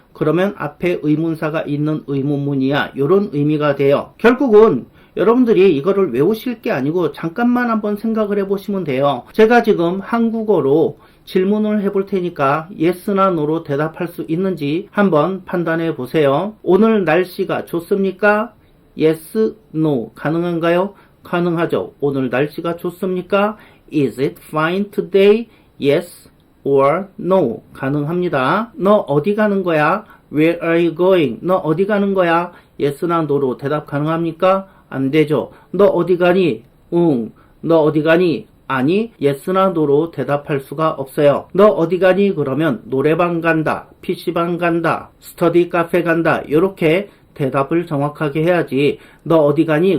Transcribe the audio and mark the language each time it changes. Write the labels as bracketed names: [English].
[Korean] 그러면 앞에 의문사가 있는 의문문이야. 이런 의미가 돼요. 결국은 여러분들이 이거를 외우실 게 아니고 잠깐만 한번 생각을 해보시면 돼요. 제가 지금 한국어로 질문을 해볼 테니까 yes나 no로 대답할 수 있는지 한번 판단해 보세요. 오늘 날씨가 좋습니까? yes, no 가능한가요? 가능하죠. 오늘 날씨가 좋습니까? [English] Is it fine today? Yes or no 가능합니다. [Korean] 너 어디 가는 거야? [English] Where are you going? [Korean] 너 어디 가는 거야? yes나 no로 대답 가능합니까? 안 되죠. 너 어디 가니? 응. 너 어디 가니? 아니, yes나 no로 대답할 수가 없어요. 너 어디 가니? 그러면 노래방 간다, PC방 간다, 스터디 카페 간다 이렇게 대답을 정확하게 해야지. 너 어디 가니?